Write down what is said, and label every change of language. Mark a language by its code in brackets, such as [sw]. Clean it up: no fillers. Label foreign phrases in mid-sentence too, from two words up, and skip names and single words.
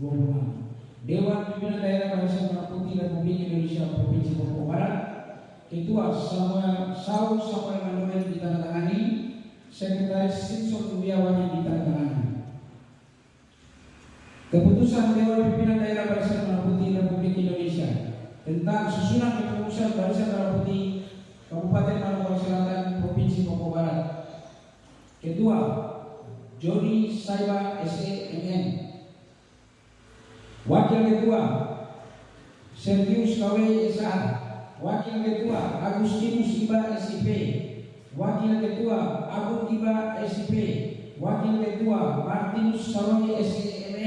[id] Dewan Pimpinan Daerah Barisan Merah Putih Republik Indonesia Provinsi Papua Barat, Ketua Saul Samuel Mandomen ditandatangani, Sekretaris Simpson Budiawan ditandatangani. Keputusan Dewan Pimpinan Daerah Barisan Merah Putih Republik Indonesia tentang susunan kepengurusan Barisan Merah Putih Kabupaten Manokwari Selatan Provinsi Papua Barat. Ketua Jody Saiba SEMN. Wakil Ketua Sergius Kawe SA. Wakil Ketua Agustinus Iba SIP. Wakil Ketua Abu Iba SIP. Wakil Ketua Martinus Saroni SEMM.